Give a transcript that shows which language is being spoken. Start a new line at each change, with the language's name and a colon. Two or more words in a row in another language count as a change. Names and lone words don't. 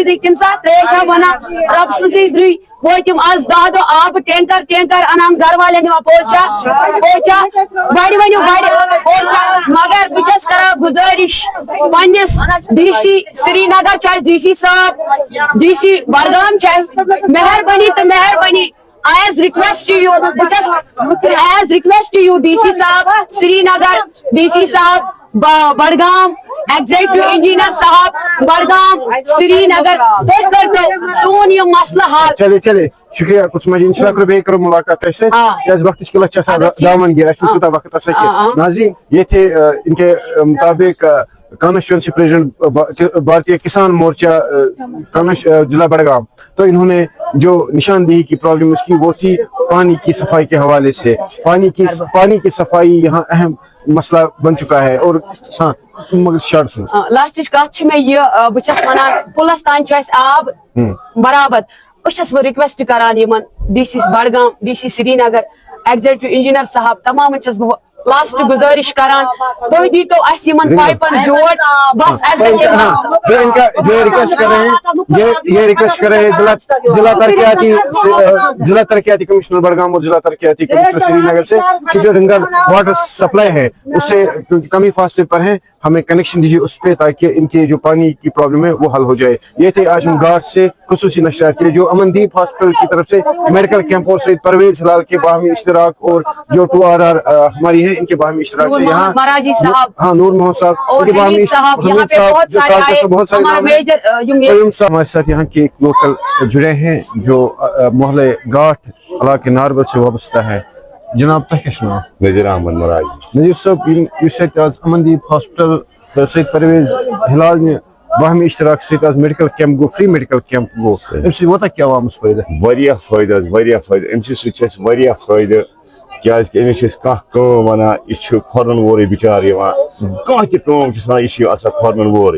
Kashmiri: دٕے کُنہِ ساتہٕ تریشا بنان رۄبہٕ سٕنٛزٕے دٕے وٲتۍ تِم آز 10 دۄہ آبہٕ ٹینکر انان گھر والٮ۪ن دِوان پوچھا بڑِ ؤنِو بڑِ پوچھا مگر بہٕ چھس کران گُزٲرِش پننِس ڈی سی سری نگر چھُ اَسہِ ڈی سی صٲب ڈی سی بڈگام چھُ اَسہِ مہربٲنی تہٕ مہربٲنی
English: as request to you
Kashmiri: DC صاحب سری نگر DC صاحب بڈگام
English: executive engineer
Kashmiri: صاحب بڈگام سری نگر تُہۍ کٔرتو سون یہِ مسلہٕ حل
Urdu: چلے شکریہ کچھ مجھے
Kashmiri: انشاء اللہ بیٚیہِ کرو ملاقات تۄہہِ سۭتۍ کیٛازِ وقتٕچ قلت چھِ آسان دامن گیر اَسہِ چھُنہٕ تیوٗتاہ وقت آسان کینٛہہ
Urdu: ناظریٖن یہ تھے ان کے مطابق
English: constituency president
Urdu: بھارتیہ کسان مورچہ ضلع بڑگام. تو انہوں نے جو نشاندہی کی پرابلم اس کی وہ تھی پانی کی صفائی کے حوالے سے. پانی کی صفائی یہاں اہم مسئلہ بن چکا ہے. اور ہاں
Kashmiri: لاسٹچ کتھ چھ مےٚ یہِ بہٕ چھَس وَنان پُلس تانۍ چھُ اَسہِ آب برابر. أسۍ چھَس بہٕ رِکویسٹ کران یِمن ڈی سی بڈگام ڈی سی سری نگر
English: executive engineer
Kashmiri: صاحب تمامن چھَس بہٕ لاسٹ گزارش کران تُہۍ دیٖتو اَسہِ یِمن پایپن جوڑ بس اَسہِ
Urdu: جو ان کا جو ریکویسٹ کر رہے ہیں یہ ریکویسٹ کر رہے ہیں ضلع ترقیاتی کمشنر بڑگام اور ضلع ترقیاتی کمشنر سری نگر سے کہ جو رنگا
English: water supply
Urdu: ہے اس سے کمی فاصلے پر ہے ہمیں کنیکشن دیجیے اس پہ تاکہ ان کے جو پانی کی پرابلم ہے وہ حل ہو جائے. یہ تھے آج ہم گھاٹ سے خصوصی نشریات کے لیے جو امن دیپ ہاسپٹل کی طرف سے
English: medical camp
Urdu: اور سید پرویز ہلال کے باہمی اشتراک اور جو 2RR ہماری ہے ان کے باہمی اشتراک سے یہاں ہاں نور محمد صاحب ان کے باہمی بہت سارے نام ہیں. ہمارے ساتھ یہاں کے ایک لوکل جڑے ہیں جو محلے گھاٹ علاقے ناربل سے وابستہ ہے.
Kashmiri: جناب تۄہہِ کیٛاہ چھُ ناو؟ نذیر احمد مراجی. نذیر صٲب یُس ییٚتہِ آز امن دیپ ہاسپٹل تہٕ سید پرویز ہلالنہِ باہمی اشتراک سۭتۍ آز
English: medical camp
Kashmiri: گوٚو
English: free medical camp
Kashmiri: گوٚو اَمہِ سۭتۍ ووتاہ کیٛاہ عوامس فٲیدٕ؟ واریاہ فٲیدٕ حظ واریاہ فٲیدٕ اَمہِ سۭتۍ چھِ اَسہِ واریاہ فٲیدٕ کیٛازِکہِ أمِس چھِ أسۍ کانٛہہ کٲم وَنان یہِ چھُ کھۄرن وورُے بِچار یِوان کانٛہہ تہِ کٲم چھِس وَنان یہِ چھُ آسان کھۄرن وورُے.